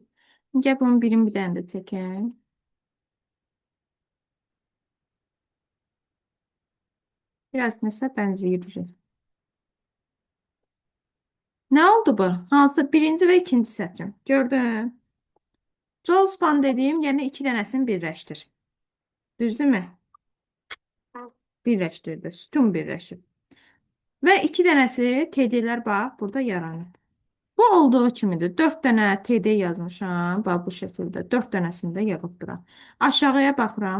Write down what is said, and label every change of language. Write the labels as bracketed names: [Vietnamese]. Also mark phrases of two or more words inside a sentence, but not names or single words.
[Turkish] Gel bunun birini bir tane de çekelim. Biraz neyse benziyor. Ne oldu bu? [Azerbaijani] Hansı birinci ve ikinci sətrim? Gördün. Jolspan dediğim yerine iki dənəsini birləşdir. Düzdürmü? Birləşdirdi. Sütun birləşib. Və iki dənəsi TD-lər bax, burada yaranır. Bu olduğu kimidir. 4 dənə TD yazmışam. Bax, bu şəkildə. 4 dənəsini də yığıb bura. Aşağıya baxıram.